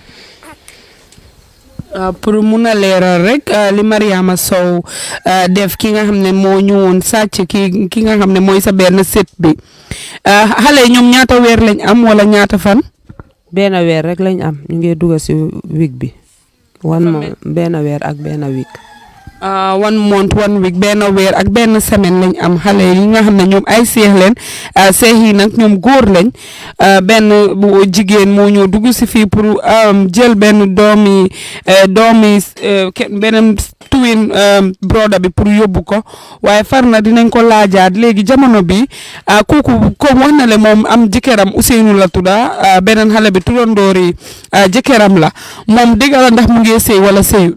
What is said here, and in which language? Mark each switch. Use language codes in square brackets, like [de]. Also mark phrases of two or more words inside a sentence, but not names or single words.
[wo] pour mun a leeral rek li Mariama Sow def ki nga xam ne moo ñëwoon sàcc ki nga xam ne mooy sa benn set bi xale ñoom ñaata weer lañ am wala ñaata fan. benn weer rek lañ am ñu ngi dugg si week bi. benn weer ak benn week. [en] 1 month 1 week [wo] benn weer ak benn semaine lañ am xale yi nga xam ne ñoom ay seex leen seex yi nag ñoom góor lañ benn bu jigéen moo ñëw dugg si fii pour jël benn doomi beneen twin broda bi pour yóbbu ko waaye far na dinañ ko laajaat léegi jamono bi kooku comme wax na le moom am jëkkëram Ousseynou la tudda beneen xale bi turandoori jëkkëram la moom dëgg la ndax mu ngi sëy wala sëyut.